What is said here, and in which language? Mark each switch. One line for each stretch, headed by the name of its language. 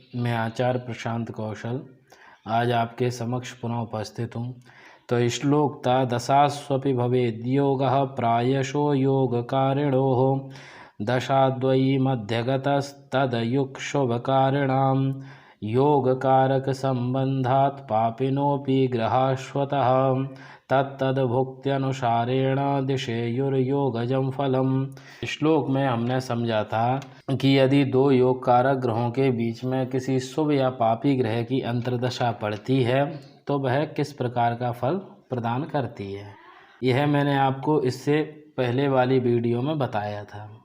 Hindi: मैं आचार्य प्रशांत कौशल आज आपके समक्ष पुनः उपस्थित हूँ।
Sanskrit: तो श्लोकता दशास्वपि भवेद् योगः प्रायशो योगकारिणोः दशाद्वयी मध्यगतस्तदयुक्षुभकारिणां योगकारकसम्बन्धात् पापिनोऽपि ग्रहाश्वतः तत्तद्भुक्त्यनुसारेण दिशेयुर्योगजं फलम।
Hindi: श्लोक में हमने समझा था कि यदि दो योग कारक ग्रहों के बीच में किसी शुभ या पापी ग्रह की अंतर्दशा पड़ती है तो वह किस प्रकार का फल प्रदान करती है। यह मैंने आपको इससे पहले वाली वीडियो में बताया था।